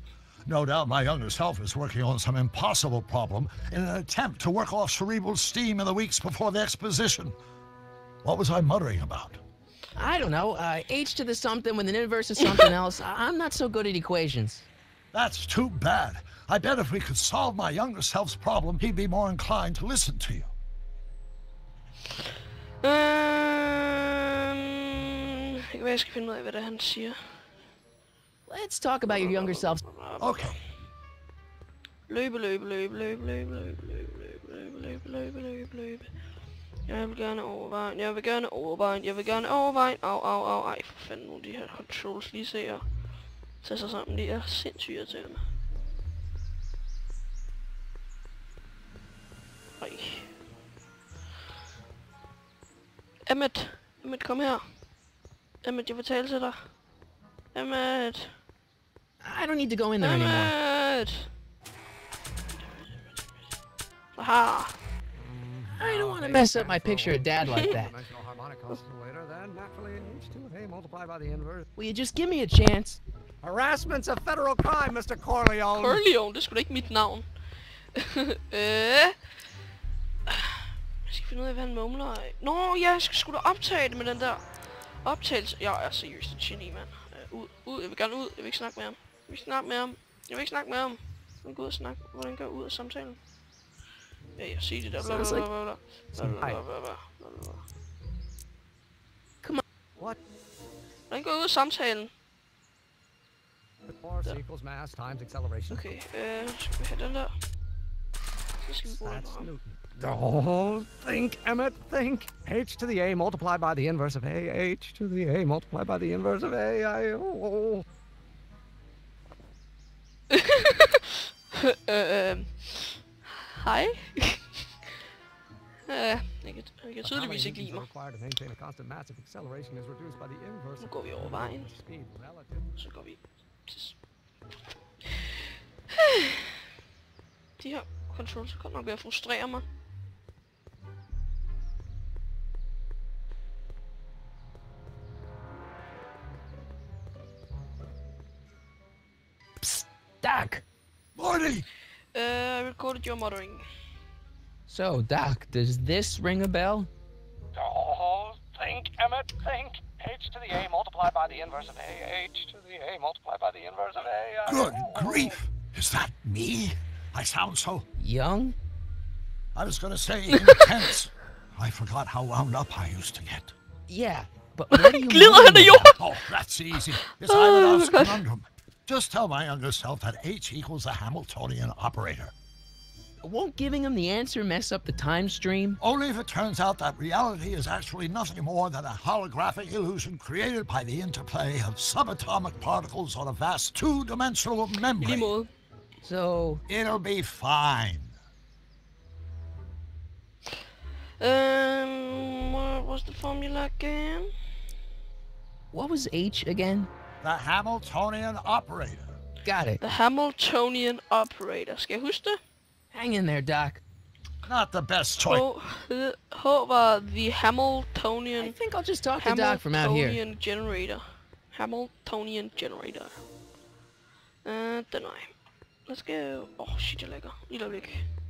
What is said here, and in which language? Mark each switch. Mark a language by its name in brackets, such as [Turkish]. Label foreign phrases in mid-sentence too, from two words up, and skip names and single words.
[English] No doubt my younger self is working on some impossible problem in an attempt to work off cerebral steam in the weeks before the exposition. What was I muttering about? I don't know, h to the something with an inverse of something else. I'm not so good at equations. That's too bad. I bet if we could solve my younger self's problem, he'd be more inclined to listen to you. [Danish] Det kan være, jeg skal finde ud af, hvad det er, han siger. [English] Let's talk about your younger self. Okay. [Danish] Løbe. Jeg vil gerne overveje. Au. Ej, for fanden nu, de her controls lige ser og tage sig sammen. De er sindssygt irriterende. Ej. Emmet, kom her. Emmet, jeg vil tale til dig. Emmet. [English] I don't need to go in there anymore. [Danish] Emmet. Aha. [English] I don't want to mess up my picture of Dad like that. Dimensional harmonic oscillator, then naturally h to the a multiplied by the inverse. Will you just give me a chance? Harassment's a federal crime, Mr. Corleone. [Danish] Corleone, det er sgu da ikke mit navn. Jeg skal finde ud af, hvad han mumler af. Nå, ja, jeg skal sgu da optage det med den der optagelse. Jeg er seriøst et geni, mand. Ud, jeg vil gerne ud. Jeg vil ikke snakke med ham. Jeg vil ikke snakke med ham. Jeg vil gå ud og snakke. Hvordan går jeg ud af samtalen? Ja, jeg siger det der. [English] Come on. What? [Danish] Hvordan går jeg ud af samtalen? [English] Force equals mass times acceleration. [Danish] Okay, skal vi have den der? Så skal vi bruge den på [English] That's [Danish] ham. [English] Newton. Oh, think, Emmett, think. H to the a multiplied by the inverse of a. H to the a multiplied by the inverse of a. [Danish] Hej. Jeg kan tydeligvis ikke lide mig. Nu går vi over vejen. Så går vi... De her controls kan nok være at frustrere mig. [English] Psst, Doc! Marty! I recorded your muttering. So, Doc, does this ring a bell? Oh, think, Emmett, think. H to the a multiplied by the inverse of a. H to the a multiplied by the inverse of a. Good grief! Is that me? I sound so... Young? I was gonna say intense. I forgot how wound up I used to get. Yeah, but what are you [Danish] Glider han af [English] muttering [Danish] jorden? [English] Oh, that's easy. It's Ivanov's conundrum. Just tell my younger self that H equals the Hamiltonian operator. about? Won't giving him the answer mess up the time stream? Only if it turns out that reality is actually nothing more than a holographic illusion created by the interplay of subatomic particles on a vast two-dimensional [Danish] I lige [English] membrane. [Danish] måde. [English] So, It'll be fine. What was the formula again? what was H again? The Hamiltonian operator. Got it. The Hamiltonian operator. [Danish] Skal jeg huske det? [English] Hang in there, Doc. Not the best choice. [Danish] H var [English] the Hamiltonian... I think I'll just talk to Doc from out here. Hamiltonian generator. Hamiltonian generator. [Danish] Den vej. [English] Let's go. [Danish] Shit, jeg lægger. Lille øjeblik.